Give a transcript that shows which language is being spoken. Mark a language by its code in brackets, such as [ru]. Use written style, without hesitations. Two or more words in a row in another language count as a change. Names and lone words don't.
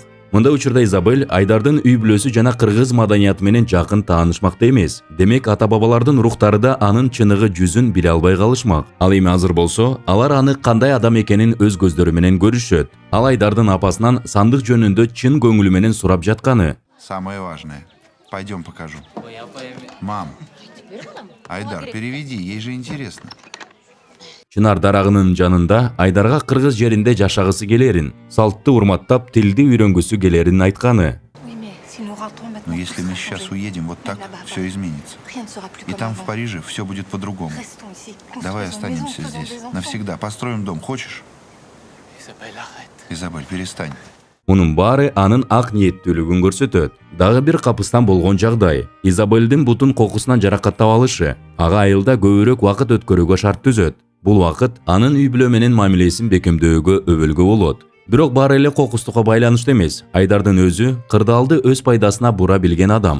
[ky] Мында учурда Изабель Айдардын үй бүлөсү жана кыргыз маданияты менен жакын таанышмакта эмес. Демек ата-бабалардын рухтары да анын чыныгы жүзүн биле албай калышмак. Ал эми азыр болсо, алар аны кандай адам экенин өз көздөрү менен көрүшөт. Ал Айдардын апасынан сандык жөнүндө чын көңүлү менен сурап жатканы. [ru] Самое важное. Пойдем покажу. Мам, Айдар, переведи, ей же интересно. [ky] Чынар дарагынын жанында Айдарга кыргыз жеринде жашагысы келерин, салтты урматтап, тилди үйрөнгүсү келерин айтканы. [ru] Но если мы сейчас уедем вот так, все изменится. И там, в Париже, все будет по-другому. Давай останемся здесь. Навсегда. Построим дом. Хочешь? Изабель, перестань. [ky] Мунун баары анын ак ниеттүүлүгүн көрсөтөт. Дагы бир капыстан болгон жагдай. Изабелдин бутун кокусунан жаракаттап алышы, ага айылда көбүрөөк убакыт өткөрүүгө шарт түзөт. Бул убакыт анын үй бүлө менен мамилесин бекемдөөгө өбөлгө болот. Бирок баары эле кокустукка байланыштуу эмес. Айдардын өзү кырдаалды өз пайдасына бура билген адам.